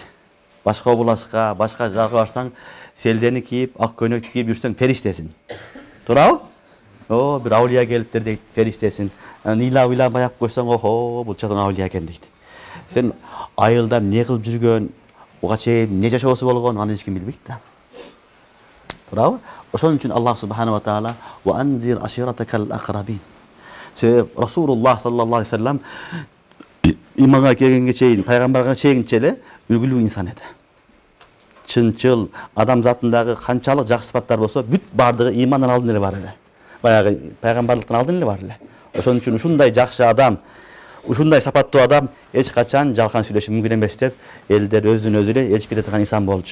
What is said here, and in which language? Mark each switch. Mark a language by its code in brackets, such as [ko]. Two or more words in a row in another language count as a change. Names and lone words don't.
[ky] Башка областка, башка жака барсаң, селдени кийип, ак көйнөктү кийип жүрсөң, фериштесиң. Туурабы? О, бир аулия келиптир дейт, фериштесиң. Ыйлап аяп койсоң, охо, бул чоң аулия экен дейт. Сен айылда эмне кылып жүргөн, буга чейин эмне жашоосу болгон, аны эч ким билбейт да. Туурабы? Ошон үчүн [ar] الله سبحانه وتعالى "وأنذر عشيرتك الأقربين." [ky] Себеп [ar] رسول الله صلى الله عليه وسلم [ky] иманга келгенге чейин, пайгамбарга чейинче эле үлгүлүү инсан эди. Чынчыл, адам затындагы канчалык жакшы сыпаттар болсо, бүт бардыгы имандан алдын эле бар эле. Баягы пайгамбарлыктан алдын эле бар эле. Ошон үчүн ушундай жакшы адам, ушундай сапаттуу адам эч качан жалган сүйлөшү мүмкүн эмес деп, элдер өзүн өзү эле элчип кете турган инсан болчу.